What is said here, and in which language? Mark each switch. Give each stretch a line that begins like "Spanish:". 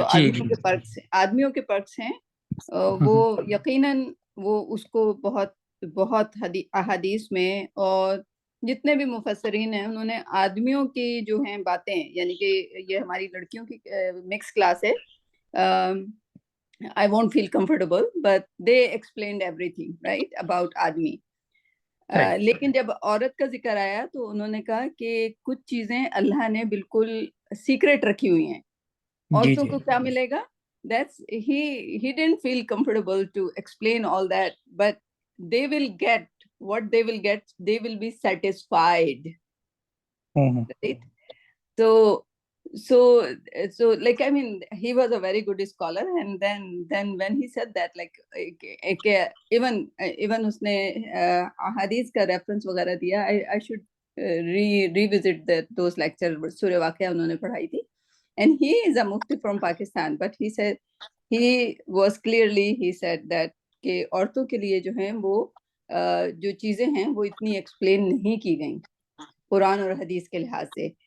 Urdu: جی آدمیوں کے پرکس ہیں وہ یقیناً وہ اس کو بہت بہت احادیث میں، اور جتنے بھی مفسرین ہیں انہوں نے آدمیوں کی جو ہیں باتیں، یعنی کہ یہ ہماری لڑکیوں کی مکس کلاس ہے.
English: I won't feel comfortable, but they explained everything, right, about آدمی.
Urdu: لیکن جب عورت کا ذکر آیا تو انہوں نے کہا کہ کچھ چیزیں اللہ نے بالکل سیکریٹ رکھی ہوئی ہیں. عورتوں کو کیا ملے گا؟
English: He didn't feel comfortable to explain all that, but they will get what they will get. They will be satisfied, right? So like, I mean, he was a very good scholar, and then when he said that, like, even
Urdu: usne hadith ka reference वगैरह दिया,
English: I should revisit those lectures.
Urdu: Surah Waqia unhone padhai thi,
English: and he is a mufti from Pakistan, but he said he said that
Urdu: کہ عورتوں کے لیے جو ہیں وہ جو چیزیں ہیں وہ اتنی ایکسپلین نہیں کی گئیں قرآن اور حدیث کے لحاظ سے.